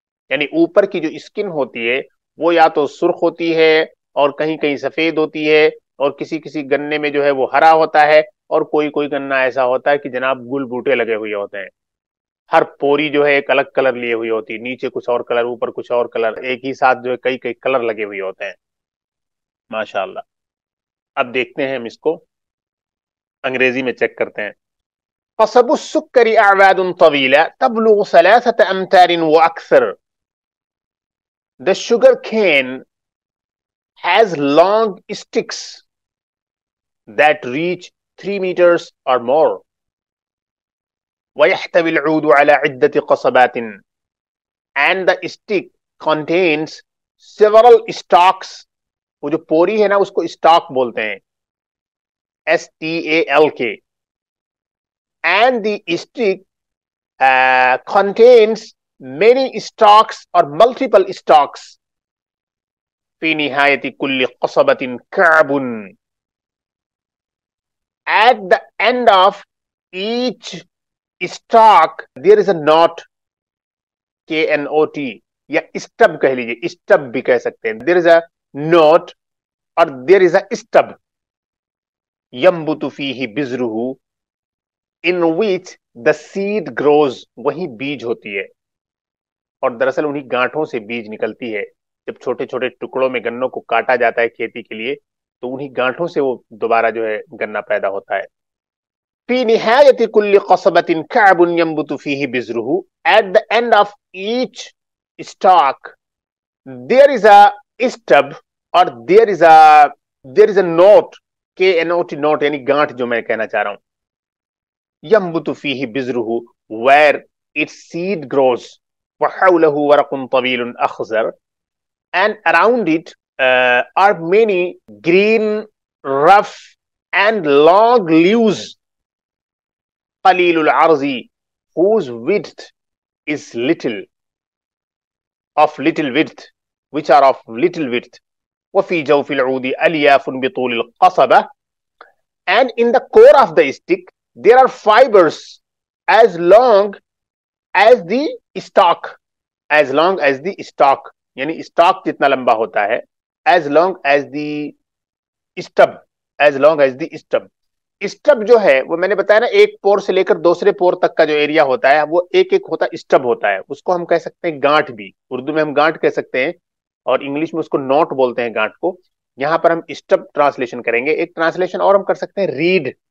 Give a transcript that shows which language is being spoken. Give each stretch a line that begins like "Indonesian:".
Urdu: یعنی اوپر کی جو اسکن ہوتی ہے وہ یا تو سرخ ہوتی ہے اور کہیں کہیں سفید ہوتی ہے، اور کسی کسی گنے میں جو ہے وہ ہرا ہوتا ہے، اور کوئی کوئی گنا ایسا ہوتا ہے کہ جناب گل بوٹے لگے ہوئے ہوتے ہیں. ہر پوری جو ہے ایک الگ کلر لیے ہوئی ہوتی ہے، نیچے کچھ اور کلر، اوپر کچھ اور کلر، ایک ہی ساتھ جو ہے کئی کئی کلر لگے ہوئے ہوتے ہیں، ماشاء اللہ. اب دیکھتے ہیں ہم اس کو انگریزی میں چیک کرتے ہیں.
Arabic: قصب السكر أعواد طويلة تبلغ 3 أمتار وأكثر.
English: The sugar cane has long sticks that reach 3 meters or more.
Arabic: ويحتوي العود على عدة قصبات.
English: And the stick contains several stalks.
Urdu: وہ جو پوری ہے نا اس کو اسٹاک بولتے ہیں، STALK.
English: And the stick contains many stalks or multiple stalks.
Arabic: في نهاية كل قصبة كعب.
English: At the end of each stalk there is a knot, KNOT,
Urdu: یا stub کہہ لیجیے، stub بھی کہہ سکتے ہیں.
English: There is a knot اور there is a stub.
Arabic: ينبت فيه بذره
English: in which the seed grows.
Urdu: وہی بیج ہوتی ہے، اور دراصل انہی گانٹھوں سے بیج نکلتی ہے. جب چھوٹے چھوٹے ٹکڑوں میں گنوں کو کاٹا جاتا ہے کھیتی کے لیے تو انہی گانٹھوں سے وہ دوبارہ جو ہے گنا پیدا ہوتا ہے.
Arabic: فی نہایت کل قصبۃ کعب ينبت فیہ بذرہ.
English: At the end of each stalk there is a stub اور there is a knot, KNOT, knot
Urdu: یعنی گانٹھ جو میں کہنا چاہ رہا ہوں.
Arabic: ينبت فیہ بذرہ
English: where its seed grows.
Arabic: وحولہ ورق طویل اخضر.
English: And around it are many green, rough and long leaves.
Arabic: قلیل العرض
English: whose width is little, of little width, which are of little width.
Arabic: وفي جوف العود ألياف بطول القصبة.
English: And in the core of the stick there are fibers as long as the stalk. As long as the stalk
Urdu: یعنی stock جتنا لمبا ہوتا ہے.
English: As long as the stub, as long as the stub.
Urdu: Stub جو ہے وہ میں نے بتایا نا، ایک پور سے لے کر دوسرے پور تک کا جو ایریا ہوتا ہے وہ ایک ایک ہوتا ہے، اسٹب ہوتا ہے. اس کو ہم کہہ سکتے ہیں گانٹ بھی، اردو میں ہم گانٹ کہہ سکتے ہیں اور انگلش میں اس کو نوٹ بولتے ہیں گانٹ کو. یہاں پر ہم اسٹب ٹرانسلیشن کریں گے. ایک ٹرانسلیشن اور ہم کر سکتے ہیں ریڈ.